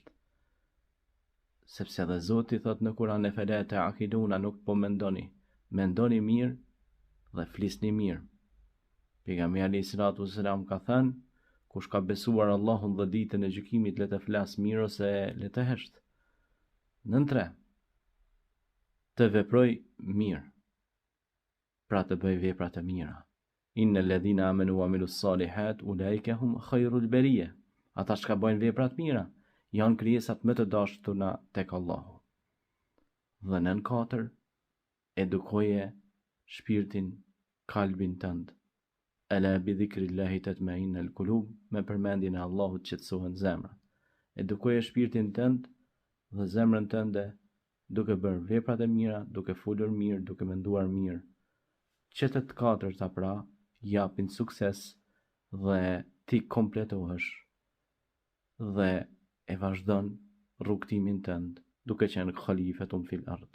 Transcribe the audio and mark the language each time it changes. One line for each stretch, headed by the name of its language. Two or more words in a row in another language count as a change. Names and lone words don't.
Albanian: Sepse dhe Zoti thot në Kur'an e
Arabic: أفلا تعقلون,
Albanian: nuk po mendoni mirë dhe flisni mirë. Pejgamberi
Arabic: عليه الصلاة والسلام
Albanian: ka thënë, kush ka besuar Allahun dhe ditën e gjykimit, le të flas mirë ose le të hesht. Në 3. Të veproj mirë, pra të bëj vepra të mira.
Arabic: إن الذين آمنوا وعملوا الصالحات أولئك هم خير البرية.
Albanian: Ata që bëjnë vepra të mira janë krijesat më të dashura tek Allahu. Dhe në 4. Edukoje shpirtin, kalbin tënd.
Arabic: ألا بذكر الله تطمئن القلوب,
Albanian: me përmendjen e Allahut qetësohen zemrat. Edukoje shpirtin tënd dhe zemrën tënde duke bërë veprat e mira, duke folur mirë, duke menduar mirë. Që të 4 pra japin sukses dhe ti kompletohesh dhe e vazhdon rrugtimin tënd duke qenë
Arabic: خليفة في الأرض.